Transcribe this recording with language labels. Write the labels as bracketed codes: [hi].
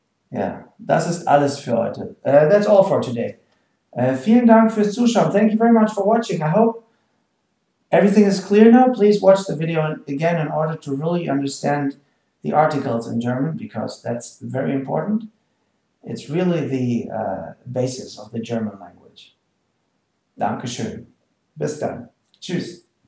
[de] Ja, das ist alles für heute. [en] That's all for today. [de] Vielen Dank fürs Zuschauen. [en] Thank you very much for watching. I hope everything is clear now. Please watch the video again in order to really understand the articles in German, because that's very important. It's really the basis of the German language. [de] Dankeschön. Bis dann. Tschüss.